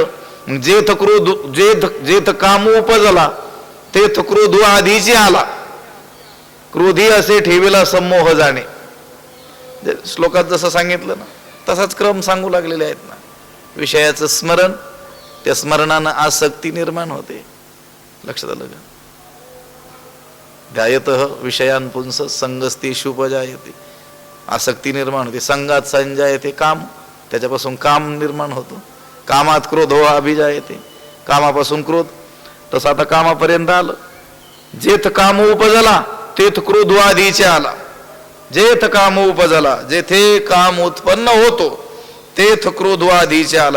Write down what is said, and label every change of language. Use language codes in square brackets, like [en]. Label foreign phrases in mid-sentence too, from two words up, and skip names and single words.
[mr] जेथ क्रोध जेथ काम उपजला तेथ क्रोध आधीची आला. क्रोधी असे ठेवीला संमोह जाणे. श्लोकात जसं सांगितलं ना तसाच क्रम सांगू लागलेले आहेत ना. विषयाचं स्मरण, त्या स्मरणानं आसक्ती निर्माण होते. लक्षात आलं का? [sa] ध्यायतः विषयान पुंस संगस्तेषु उपजायते. [mr] आसक्ती निर्माण होते. [sa] संगात संजायते काम, [mr] त्याच्यापासून काम निर्माण होतो. [sa] कामात क्रोध हो अभिजायते, [mr] कामापासून क्रोध. तसं आता कामापर्यंत आलं. जेथ काम उपजला तेथ क्रोध आधीचे आला. जेथ काम उपजला, जेथे काम उत्पन्न होतो तेथ क्रोध आधीचे आला.